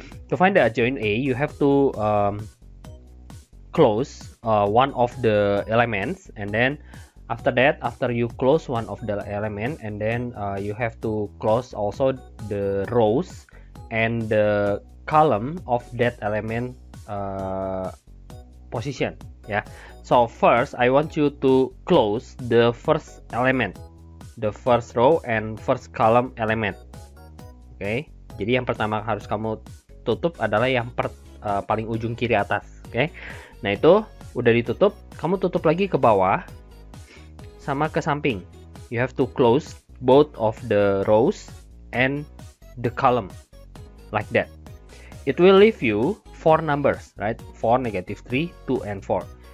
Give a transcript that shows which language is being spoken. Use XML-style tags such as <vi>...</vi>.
<en>To find the adjoint A, you have to close one of the elements, and then after that, after you close one of the element, and then you have to close also the rows and the column of that element position yeah. So first I want you to close the first element, the first row and first column element.</en> <id>Oke, jadi yang pertama harus kamu tutup adalah yang paling ujung kiri atas. Oke, nah itu udah ditutup, kamu tutup lagi ke bawah sama ke samping.</id> <en>You have to close both of the rows and the column like that. It will leave you 4 numbers, right? 4, -3, 2, and 4.</en>